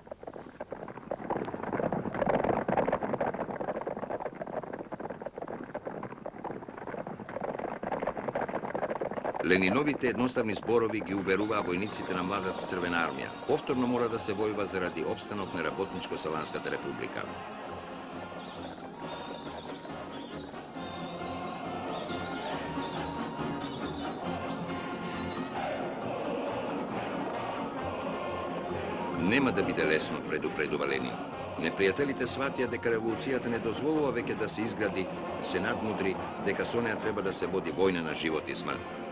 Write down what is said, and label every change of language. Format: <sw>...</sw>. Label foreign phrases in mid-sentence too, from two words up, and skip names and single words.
<mk>Leninovite jednostavni zborovi gi uveruva vojnicite na mladata Crvena armija. Povtorno mora da se vojuva zaradi opstanok na Rabotničko-Salanskata republika. Nема да биде лесно, предупредува Ленин. Непријателите сватија дека револуцијата не дозволува веќе да се изгради, се надмудри, дека со неа треба да се води војна на живот и смрт.</mk>